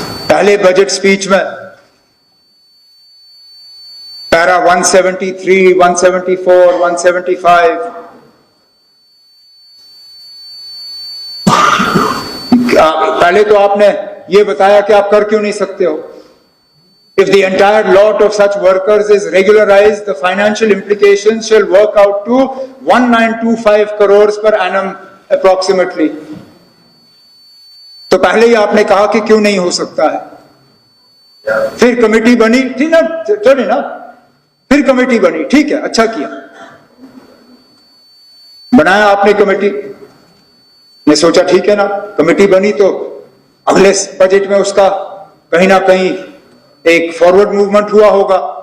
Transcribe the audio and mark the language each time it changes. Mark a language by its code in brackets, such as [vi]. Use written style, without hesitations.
[hi] पहले budget speech में para 173, 174, 175 पहले तो आपने ये बताया कि आप कर क्यों नहीं सकते हो। [en] If the entire lot of such workers is regularized, the financial implications shall work out to 1925 crores per annum approximately. [hi] तो पहले ही आपने कहा कि क्यों नहीं हो सकता है। फिर कमेटी बनी, ठीक ना, चले ना, फिर कमेटी बनी, ठीक है, अच्छा किया, बनाया आपने कमेटी। मैं सोचा ठीक है ना, कमेटी बनी तो अगले बजट में उसका कहीं ना कहीं एक फॉरवर्ड मूवमेंट हुआ होगा।